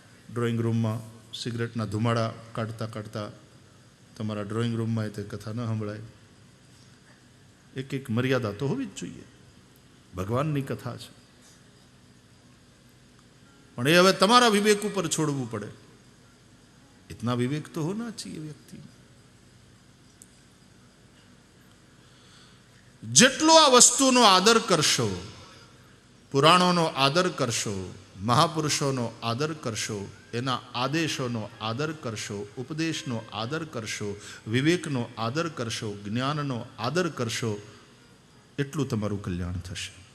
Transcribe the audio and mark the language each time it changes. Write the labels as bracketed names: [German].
[Gujarati] Drawing રૂમમાં સિગરેટના ધુમાડા કાઢતા કાઢતા તમારા ડ્રોઈંગ રૂમમાં તે કથા ન સંભળાય. એક એક મર્યાદા તો હોવી જ જોઈએ. ભગવાનની કથા છે, પણ એ હવે તમારા વિવેક ઉપર છોડવું પડે. [Hindi] इतना विवेक तो होना चाहिए व्यक्ति में. [Gujarati] જેટલો આ વસ્તુનો આદર કરશો, પુરાણોનો આદર કરશો, મહાપુરુષોનો આદર કરશો, એના આદેશોનો આદર કરશો, ઉપદેશનો આદર કરશો, વિવેકનો આદર કરશો, જ્ઞાનનો આદર કરશો, એટલું તમારું કલ્યાણ થશે.